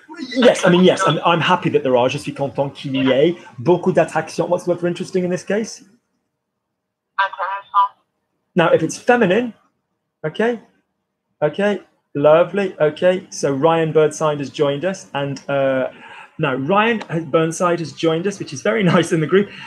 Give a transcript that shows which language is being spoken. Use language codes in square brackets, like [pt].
[en] Yes, I mean, yes, I'm happy that there are. [fr] Je suis content qu'il y ait. Beaucoup d'attractions. [en] What's the word for interesting in this case? Now, if it's feminine, okay, lovely, okay. So Ryan Birdside has joined us, and Now, Ryan Burnside has joined us, which is very nice in the group.